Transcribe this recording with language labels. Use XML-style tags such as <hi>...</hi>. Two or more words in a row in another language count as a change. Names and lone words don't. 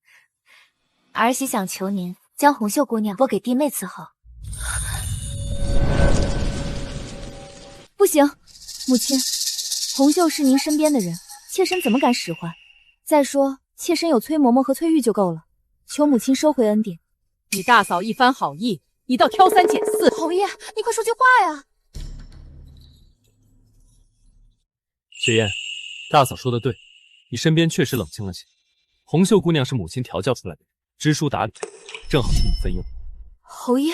<zh>兒媳想求您將紅袖姑娘撥給弟妹伺候。不行，母親，紅袖是您身邊的人，妾身怎麼敢使喚？再說，妾身有崔嬤嬤和崔玉就夠了，求母親收回恩典。你大嫂一番好意，你倒挑三揀四。侯爺，你快說句話呀！雪雁，大嫂說的對，你身邊確實冷清了些。紅袖姑娘是母親調教出來的，知書達理，正好替你分憂。侯爺，</zh>